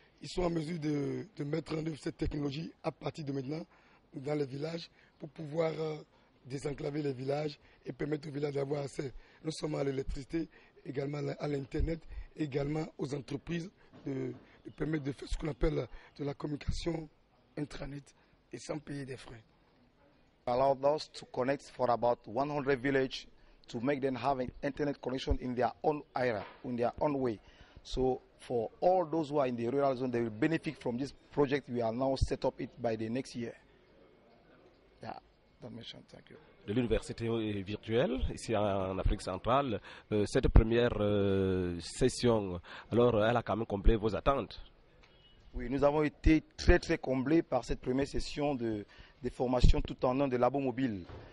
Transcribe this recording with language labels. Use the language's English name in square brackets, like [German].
[French] Ils sont en mesure de mettre en œuvre cette technologie à partir de maintenant dans les villages pour pouvoir désenclaver les villages et permettre aux villages d'avoir accès non seulement à l'électricité, également à l'Internet, également aux entreprises de permettre de faire ce qu'on appelle de la communication intranet et sans payer des frais. [English] Allowed us to connect for about 100 villages to make them have an internet connection in their own area, in their own way. So for all those who are in the rural zone, they will benefit from this project. We are now set up it by the next year. Yeah, that mission. Thank you. [French] De l'université virtuelle ici en Afrique centrale, cette première session, alors elle a quand même comblé vos attentes? Oui, nous avons été très comblés par cette première session de formation tout en un de labo mobile.